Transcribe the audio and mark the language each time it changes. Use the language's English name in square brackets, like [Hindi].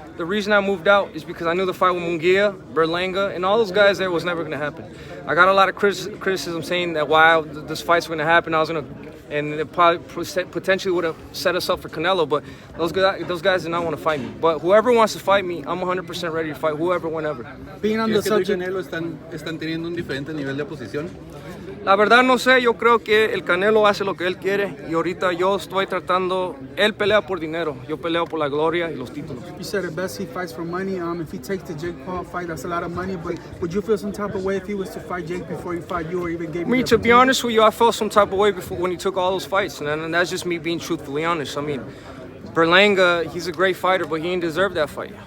[English] the reason I moved out is because I knew the fight with Munguia, Berlanga, and all those guys there was never going to happen. I got a lot of criticism saying that while this fight's going to happen, and it probably potentially would have set us up for Canelo, but those guys did not want to fight me. But whoever wants to fight me, I'm 100% ready to fight whoever, whenever. Being on the [Spanish] ¿Crees que tú y [English] subject, [Spanish] Canelo están teniendo un diferente nivel de oposición? La verdad no sé, yo creo que el Canelo hace lo que él quiere y ahorita yo estoy tratando, él pelea por dinero, yo peleo por la gloria y los títulos. [English] you said at best he fights for money. If he takes the Jake Paul fight, that's a lot of money. But would you feel some type of way if he was to fight Jake before he fought you, or even gave Me, you? to be honest with you, I felt some type of way before when he took all those fights, and that's just me being truthfully honest. I mean, Berlanga, he's a great fighter, but he didn't deserve that fight.